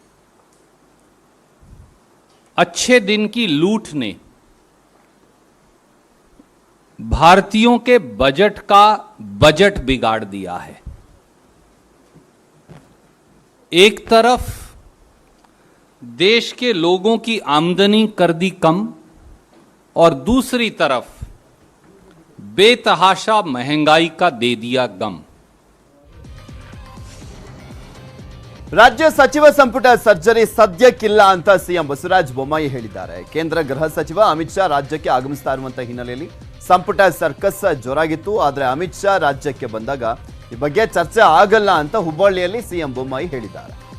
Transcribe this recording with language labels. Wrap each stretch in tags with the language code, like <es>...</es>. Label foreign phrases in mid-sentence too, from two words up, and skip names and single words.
<hi>अच्छे दिन की लूट ने भारतीयों के बजट का बजट बिगाड़ दिया है. एक तरफ देश के लोगों की आमदनी कर दी कम और दूसरी तरफ बेतहाशा महंगाई का दे दिया गम.</hi> <kn>ರಾಜ್ಯ ಸಚಿವ ಸಂಪುಟ ಸರ್ಜರಿ ಸದ್ಯಕ್ಕಿಲ್ಲ ಅಂತ ಸಿಎಂ ಬಸವರಾಜ ಬೊಮ್ಮಾಯಿ ಹೇಳಿದ್ದಾರೆ. ಕೇಂದ್ರ ಗೃಹ ಸಚಿವ ಅಮಿತ್ ಶಾ ರಾಜ್ಯಕ್ಕೆ ಆಗಮಿಸ್ತಾ ಇರುವಂತಹ ಹಿನ್ನೆಲೆಯಲ್ಲಿ ಸಂಪುಟ ಸರ್ಕಸ್ ಜೋರಾಗಿತ್ತು. ಆದರೆ ಅಮಿತ್ ಶಾ ರಾಜ್ಯಕ್ಕೆ ಬಂದಾಗ ಈ ಬಗ್ಗೆ ಚರ್ಚೆ ಆಗಲ್ಲ ಅಂತ ಹುಬ್ಬಳ್ಳಿಯಲ್ಲಿ ಸಿಎಂ ಬೊಮ್ಮಾಯಿ ಹೇಳಿದ್ದಾರೆ.</kn>